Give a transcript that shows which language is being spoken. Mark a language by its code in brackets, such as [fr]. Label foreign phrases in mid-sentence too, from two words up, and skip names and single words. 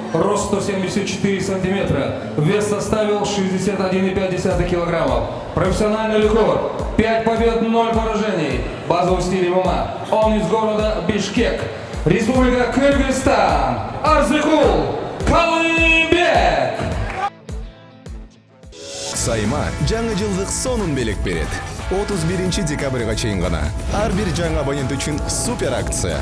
[ru] рост 174 сантиметра, вес составил 61,5 килограммов. Профессиональный рекорд, 5 побед, 0 поражений. Базовый стиль ММА. Он из города Бишкек, Республика Кыргызстан. [ky] Арзыкул Калыбек. Сайма жаңы жылдык сонун белек берет. 31 декабрга чейин гана ар бир жаңы абонент үчүн супер акция.